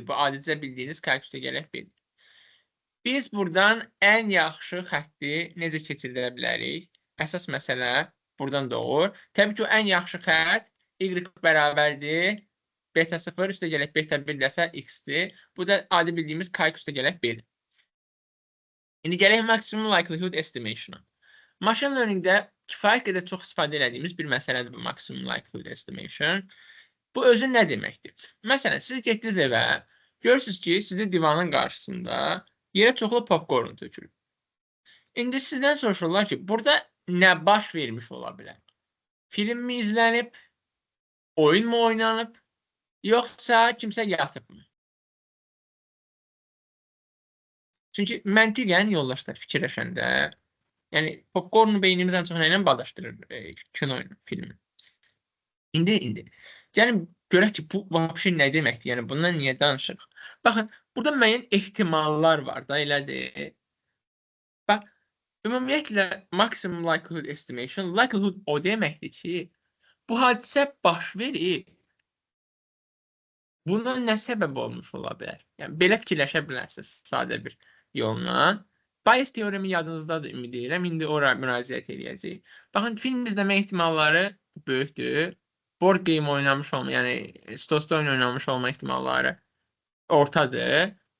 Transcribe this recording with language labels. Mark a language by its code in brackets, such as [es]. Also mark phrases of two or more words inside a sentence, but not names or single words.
[az] Bu adicə bildiyiniz KX üstəgələk B-dir. Biz buradan ən yaxşı xətti necə keçirdə bilərik? Əsas məsələ buradan doğur. Təbii ki, o ən yaxşı xətt y bərabərdir. Beta 0 üstəgələk beta 1 dəfə x-dir. Bu da adi bildiyimiz KX üstəgələk 1. İndi gələk [en] maximum likelihood estimation'a. Machine learningdə [az] kifayət qədər çox istifadə edədiyimiz bir məsələdir bu [en] maximum likelihood estimation. [az] Bu özü nə deməkdir? Məsələn, siz getdiniz evə, görürsünüz ki, sizin divanın qarşısında yerə çoxlu popcorn tökülür. İndi sizdən soruşurlar ki, burada nə baş vermiş ola bilər? Film mi izlənib, oyun mu oynanıb, yoxsa kimsə yatıbmı? Çünki məntiqən yoldaşlar fikirləşəndə, yəni popcornu beynimiz ən çox nə ilə bağdaşdırır kinoyla, filmi. İndi. Yəni, görək ki, bu vəbşi nə deməkdir? Yəni, bundan niyə danışırıq? Baxın, burada müəyyən ehtimallar var da, elədir. Bax, ümumiyyətlə, [en] maximum likelihood estimation, [az] likelihood o deməkdir ki, bu hadisə baş verib, bunun nə səbəb olmuş ola bilər? Yəni, belə fikirləşə bilərsiniz sadə bir yolla. Bayes teoremi yadınızdadır, ümid edirəm. İndi ora müraciət edəcəyik. Baxın, film izləmə ehtimalları böyükdür. [en] Board game [az] oynamış olma, yəni stosda oyun oynamış olma ehtimalları ortadır.